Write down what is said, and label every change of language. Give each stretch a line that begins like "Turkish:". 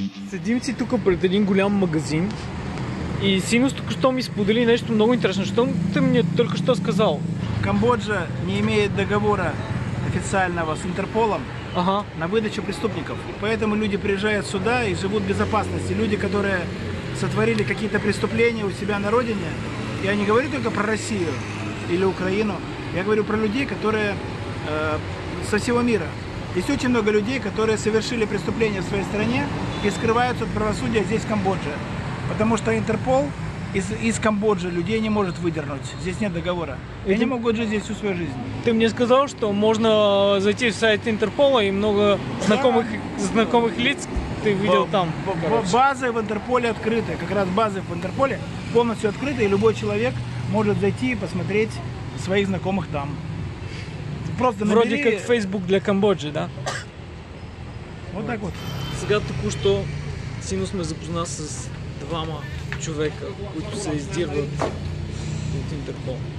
Bulgarian: Седим си тук пред един голям магазин и Синус току-що ми сподели нещо много интересно.
Russian: Що ты мне только что сказал? Камбоджа не имеет договора официального с Интерполом на выдачу преступников. Поэтому люди приезжают сюда и живут в безопасности. Люди, которые сотворили какие-то преступления у себя на родине. Я не говорю только про Россию или Украину. Я говорю про людей, которые со всего мира. Есть очень много людей, которые совершили преступления в своей стране и скрываются от правосудия здесь, в Камбодже. Потому что Интерпол из Камбоджи людей не может выдернуть. Здесь нет договора. И они могут жить здесь всю свою жизнь. Ты мне сказал, что можно зайти в сайт Интерпола и много знакомых лиц ты видел там. Базы в Интерполе открыты. Как раз базы в Интерполе полностью открыты, и любой человек может зайти и посмотреть своих знакомых там. Просто вроде как Facebook для Камбоджи, да? Вот так вот.
Bulgarian: Сега току-що Синус ме запозна с двама човека, които се издирват от Интерпол.